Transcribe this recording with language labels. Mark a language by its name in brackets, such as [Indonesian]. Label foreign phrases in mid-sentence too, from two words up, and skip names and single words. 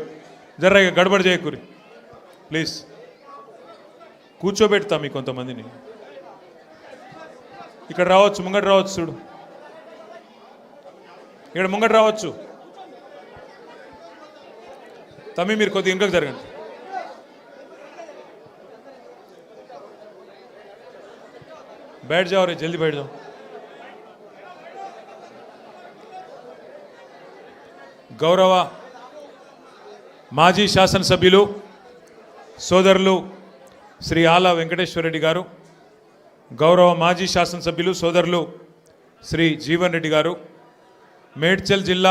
[Telugu] జర్ర గడబడి చేయకూరి ప్లీజ్. కూర్చోబెడతా మీ కొంతమందిని. ఇక్కడ రావచ్చు, ముంగట రావచ్చు. చూడు, ఇక్కడ ముంగట రావచ్చు. తమ్మి మీరు కొద్దిగా ఇంకొక జరగండి. [Hindi] बैठ जाओ रे, जल्दी बैठ जाओ. [Telugu] గౌరవ మాజీ శాసనసభ్యులు సోదరులు శ్రీ ఆల వెంకటేశ్వర రెడ్డి గారు, గౌరవ మాజీ శాసనసభ్యులు సోదరులు శ్రీ జీవన్ రెడ్డి గారు, మేడ్చల్ జిల్లా